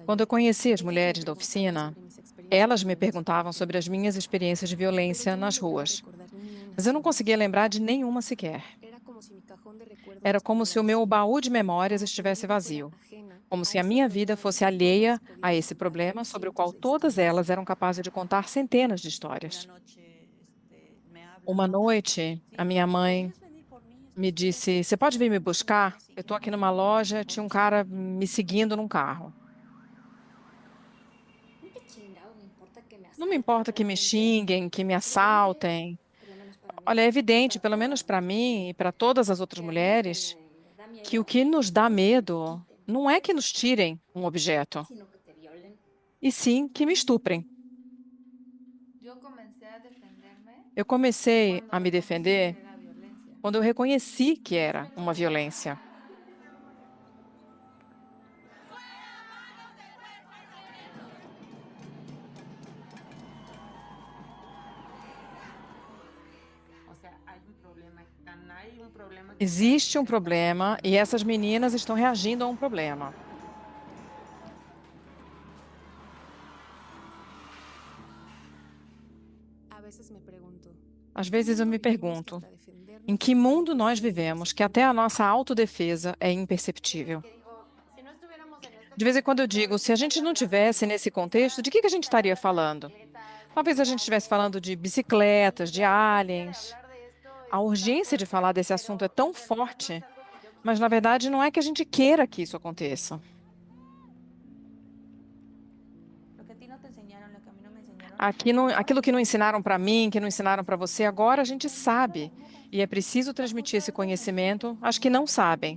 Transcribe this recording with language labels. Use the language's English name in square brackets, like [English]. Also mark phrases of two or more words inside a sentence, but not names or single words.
[Portuguese] Quando eu [Spanish] taller, [Portuguese] conheci as [Spanish] ellas me [Portuguese] mulheres da [Spanish] preguntaban [Portuguese] oficina, [Spanish] sobre mis experiencias de [Portuguese] elas me [Spanish] violencia [Portuguese] perguntavam [Spanish] callejera, [Portuguese] sobre as minhas experiências de [Spanish] pero [Portuguese] violência [Spanish] yo no [Portuguese] nas [Spanish] lograba [Portuguese] ruas, [Spanish] recordar ni una [Portuguese] mas eu não [Spanish] sola. [Portuguese] conseguia lembrar de nenhuma sequer. [Spanish] Era como si mi cajón de recuerdos [Portuguese] Era como se [Spanish] estuviera [Portuguese] o meu [Spanish] vacío, [Portuguese] baú de memórias [Spanish] como si mi [Portuguese] estivesse [Spanish] vida fuera [Portuguese] vazio, [Spanish] ajena [Portuguese] como [Spanish] a [Portuguese] se a [Spanish] ese [Portuguese] minha vida [Spanish] problema del [Portuguese] fosse [Spanish] que [Portuguese] alheia [Spanish] todas [Portuguese] a [Spanish] podíamos [Portuguese] esse [Spanish] contar [Portuguese] problema sobre o [Spanish] cientos [Portuguese] qual [Spanish] de [Portuguese] todas [Spanish] historias. [Portuguese] elas eram capazes de contar centenas de [Spanish] Una [Portuguese] histórias. [Spanish] noche me hablan, [Portuguese] Uma [Spanish] ¿no? [Portuguese] noite, a [Spanish] Sí, [Portuguese] minha mãe [Spanish] ¿podrías venir por mí? Es que [Portuguese] me [Spanish] estoy [Portuguese] disse: [Spanish] aquí [Portuguese] "Você pode vir me [Spanish] y alguien me [Portuguese] buscar? [Spanish] anda [Portuguese] Eu estou aqui [Spanish] siguiendo [Portuguese] numa loja, [Spanish] por [Portuguese] tinha um [Spanish] un [Portuguese] cara [Spanish] segundo. [Portuguese] me seguindo num carro. [Spanish] ¿Qué chingado me importa que me [Portuguese] Não me [Spanish] asalten [Portuguese] importa que me [Spanish] realmente? [Portuguese] xinguem, que me [Spanish] Es evidente, [Portuguese] assaltem. [Spanish] por lo menos para [Portuguese] Olha, [Spanish] mí [Portuguese] é [Spanish] y [Portuguese] evidente, [Spanish] para [Portuguese] pelo [Spanish] todas [Portuguese] menos [Spanish] las [Portuguese] para [Spanish] mujeres, [Portuguese] mí e para todas as outras [Spanish] que a mí lo que [Portuguese] mulheres, [Spanish] me da [Portuguese] que o [Spanish] miedo [Portuguese] que nos dá [Spanish] no es que te [Portuguese] medo [Spanish] quiten, [Portuguese] não é que nos tirem um objeto, [Spanish] sino que te violen. [Portuguese] e sim que me estuprem. [Spanish] Yo comencé a defenderme [Portuguese] Eu comecei [Spanish] cuando [Portuguese] a me [Spanish] reconocí [Portuguese] defender [Spanish] que era violencia. [Portuguese] quando eu reconheci que era uma violência. [Spanish] O sea, hay un problema que estas [Portuguese] Existe um [Spanish] mujeres están [Portuguese] problema e [Spanish] reaccionando. [Portuguese] essas meninas estão reagindo a um problema. [Spanish] A veces me pregunto, [Portuguese] Às [Spanish] ¿en qué [Portuguese] vezes eu [Spanish] mundo [Portuguese] me [Spanish] vivimos que [Portuguese] pergunto, [Spanish] hasta [Portuguese] em [Spanish] defendernos [Portuguese] que [Spanish] tiene [Portuguese] mundo [Spanish] que [Portuguese] nós [Spanish] ser [Portuguese] vivemos que até [Spanish] imperceptible? [Portuguese] a nossa autodefesa é [Spanish] Hay veces [Portuguese] imperceptível? [Spanish] que digo, si no estuviéramos en este [Portuguese] De vez em quando eu [Spanish] contexto, [Portuguese] digo, [Spanish] ¿de [Portuguese] se [Spanish] qué [Portuguese] a gente [Spanish] estaría [Portuguese] não [Spanish] hablando? [Portuguese] tivesse nesse contexto, [Spanish] Quizá [Portuguese] de que a gente [Spanish] estaría [Portuguese] estaria [Spanish] hablando de [Portuguese] falando? [Spanish] bicicletas, [Portuguese] Talvez a gente estivesse [Spanish] de [Portuguese] falando de [Spanish] aliens. [Portuguese] bicicletas, de [Spanish] Y la urgencia de [Portuguese] aliens. [Spanish] hablar de esto [Portuguese] A [Spanish] es tan [Portuguese] urgência de falar [Spanish] fuerte, [Portuguese] desse assunto é [Spanish] pero [Portuguese] tão [Spanish] en realidad no es [Portuguese] forte, [Spanish] algo que yo [Portuguese] mas na [Spanish] quisiera. [Portuguese] verdade não é que a gente queira que isso aconteça. [Spanish] Lo que a ti no te enseñaron, lo que a mí no me enseñaron, [Portuguese] Aquilo que não ensinaram para mim, que não ensinaram para você, agora a gente sabe. E é preciso transmitir esse conhecimento às que não sabem.